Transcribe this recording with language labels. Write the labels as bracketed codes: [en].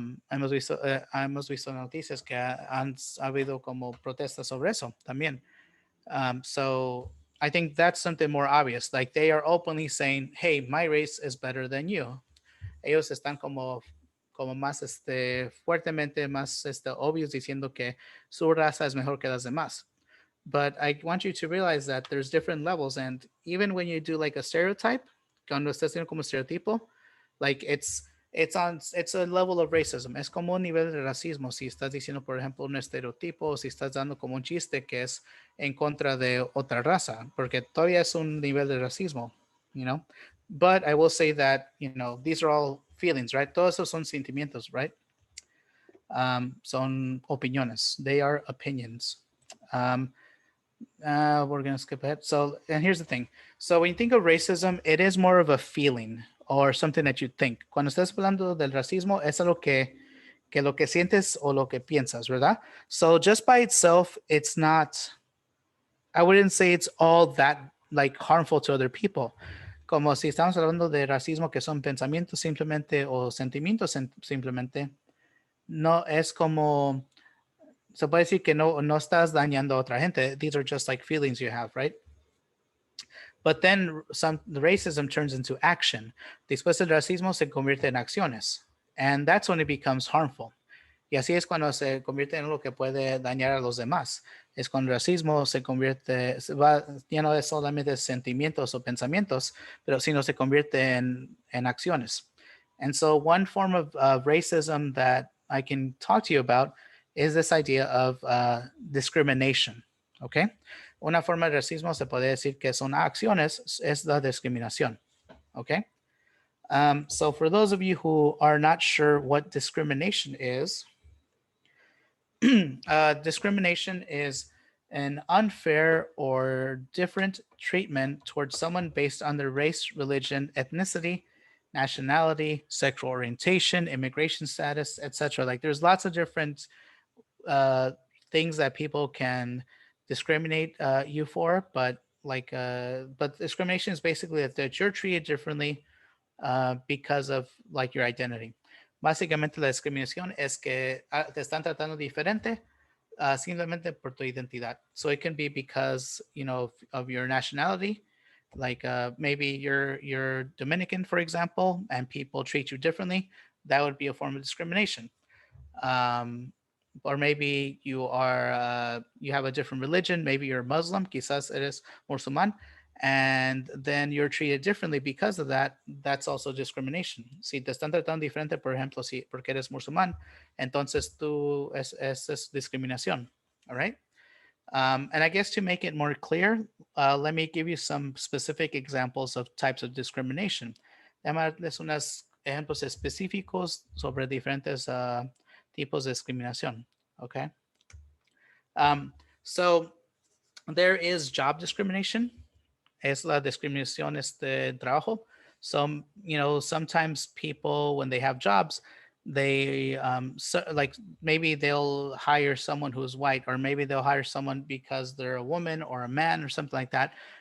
[es] Hemos visto noticias que han habido como protestas sobre eso también. [en] So I think that's something more obvious. Like they are openly saying, hey, my race is better than you. [es] Ellos están como más fuertemente más obvios diciendo que su raza es mejor que las demás. [en] But I want you to realize that there's different levels, and even when you do like a stereotype, [es] cuando estás haciendo como estereotipo, [en] like it's a level of racism. [es] Es como un nivel de racismo si estás diciendo, por ejemplo, un estereotipo, o si estás dando como un chiste que es en contra de otra raza, porque todavía es un nivel de racismo, [en] you know. But I will say that, you know, these are all feelings, right? [es] Todos esos son sentimientos, [en] right? [es] Son opiniones. [en] They are opinions. We're going to skip ahead. So, and here's the thing. So when you think of racism, it is more of a feeling or something that you think. [es] Cuando estás hablando del racismo, es algo que lo que sientes o lo que piensas, ¿verdad? [en] So just by itself, it's not, I wouldn't say it's all that like harmful to other people. [es] Como si estamos hablando de racismo que son pensamientos simplemente o sentimientos simplemente, no es como, se puede decir que no estás dañando a otra gente. [en] These are just like feelings you have, right? But then the racism turns into action. [es] Después el racismo se convierte en acciones. [en] And that's when it becomes harmful. [es] Y así es cuando se convierte en algo que puede dañar a los demás. Es cuando el racismo ya no es solamente sentimientos o pensamientos, pero sino se convierte en acciones. [en] And so one form of racism that I can talk to you about is this idea of discrimination, okay? [es] Una forma de racismo se puede decir que son acciones, es la discriminación, okay? [en] So for those of you who are not sure what discrimination is, discrimination is an unfair or different treatment towards someone based on their race, religion, ethnicity, nationality, sexual orientation, immigration status, etc. Like there's lots of different uh, things that people can discriminate you for, but but discrimination is basically that you're treated differently because of like your identity. [es] Básicamente la discriminación es que te están tratando diferente simplemente por tu identidad. [en] So it can be because, you know, of your nationality, like maybe you're Dominican, for example, and people treat you differently. That would be a form of discrimination. Um, or maybe you have a different religion. Maybe you're Muslim, [es] quizás eres musulmán, [en] and then you're treated differently because of that. That's also discrimination. [es] Si te están tratando diferente, por ejemplo, si porque eres musulmán, entonces es discriminación. [en] All right. And I guess to make it more clear, let me give you some specific examples of types of discrimination. [es] Déjame darles unos ejemplos específicos sobre diferentes tipos de discriminación. [en] Okay. So there is job discrimination. [es] Es la discriminación de trabajo. [en] So, you know, sometimes people, when they have jobs, they like maybe they'll hire someone who's white, or maybe they'll hire someone because they're a woman or a man or something like that.